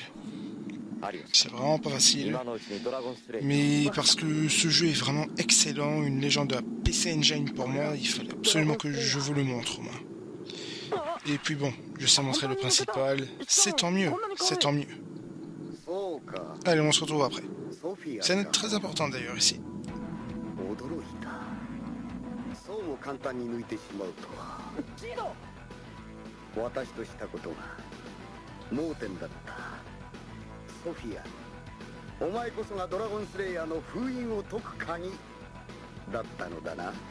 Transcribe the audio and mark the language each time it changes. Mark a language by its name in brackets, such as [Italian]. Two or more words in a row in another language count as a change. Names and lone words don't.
[French] C'est vraiment pas facile. Mais parce que ce jeu est vraiment excellent, une légende de la PC Engine pour moi, il fallait absolument que je vous le montre au moins. Et puis bon, je sais montrer le principal, c'est tant mieux, c'est tant mieux. Allez, on se retrouve après. [Japanese] ソフィア [French] C'est très important d'ailleurs ici. [Japanese] 驚いた。そうも簡単に抜いてしまうとは。ジード私としたことが盲点だった。ソフィア、お前こそがドラゴンスレイヤーの封印を解く鍵だったのだな。